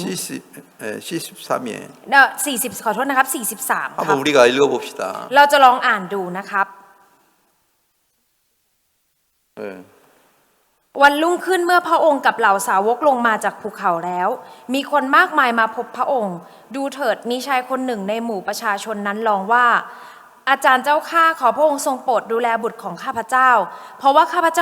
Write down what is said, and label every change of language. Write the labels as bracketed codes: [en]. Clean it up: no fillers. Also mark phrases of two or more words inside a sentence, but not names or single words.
[ko] 43에 [th] 40ขอโทษนะครับ43ครับ [ko] 한번 우리가 읽어봅시다. [th] เราจะลองอ่านดูนะครับ [ko] 네. [th] วันรุ่งขึ้นเมื่อพระองค์กับเหล่าสาวกลงมาจากภูเขาแล้ว มีคนมากมายมาพบพระองค์ ดูเถิดมีชายคนหนึ่งในหมู่ประชาชนนั้นร้องว่า อาจารย์เจ้าข้าขอพระองค์ทรงโปรดดูแลบุตรของข้าพเจ้า เพราะว่าข้าพเจ้า